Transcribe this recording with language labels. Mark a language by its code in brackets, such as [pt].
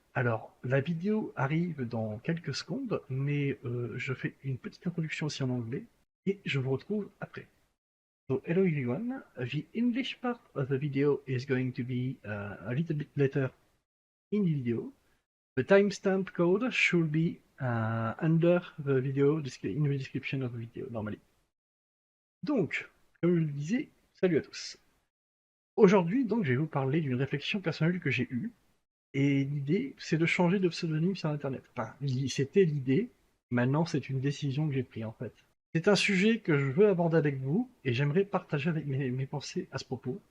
[fr] Alors, la vidéo arrive dans quelques secondes, mais je fais une petite introduction aussi en anglais, et je vous retrouve après. [en] So, hello everyone, the English part of the video is going to be a little bit later in the video. The timestamp code should be under the video, in the description of the video, normally. [fr] Donc, comme je le disais, salut à tous. Aujourd'hui, donc, je vais vous parler d'une réflexion personnelle que j'ai eue. Et l'idée, c'est de changer de pseudonyme sur Internet. Enfin, c'était l'idée, maintenant c'est une décision que j'ai prise en fait. C'est un sujet que je veux aborder avec vous, et j'aimerais partager avec mes pensées à ce propos.